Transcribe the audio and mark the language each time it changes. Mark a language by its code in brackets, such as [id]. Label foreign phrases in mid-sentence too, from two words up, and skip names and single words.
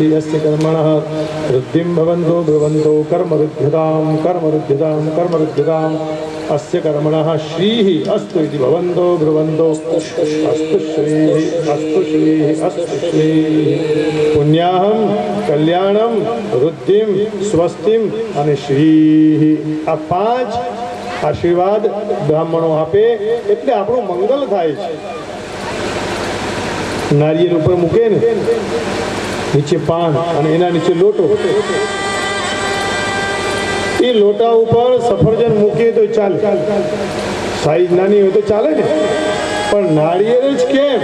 [sa] अस्य कर्मणः वृद्धिं भवन्तु ब्रुवन्तु. कर्मरुद्ध्यतां कर्मरुद्ध्यतां कर्मरुद्ध्यताम्. अस्य कर्मणः श्रीः अस्तु इति भवन्तो ब्रुवन्तो. अस्तु श्रीः अस्तु श्रीः अस्तु श्रीः. पुण्याहं कल्याणं वृद्धिं स्वस्तिं અને શ્રી. [gu] આ 5 આશીર્વાદ બ્રાહ્મણો આપે એટલે આપણું મંગલ થાય છે. નારિયેળ ઉપર મૂકે ને, નીચે પાન અને એના નીચે લોટો. એ લોટા ઉપર સફરજન મૂકીએ તો ચાલે, સાઈઝ નાની હોય તો ચાલે ને, પણ નારિયેળ જ કેમ?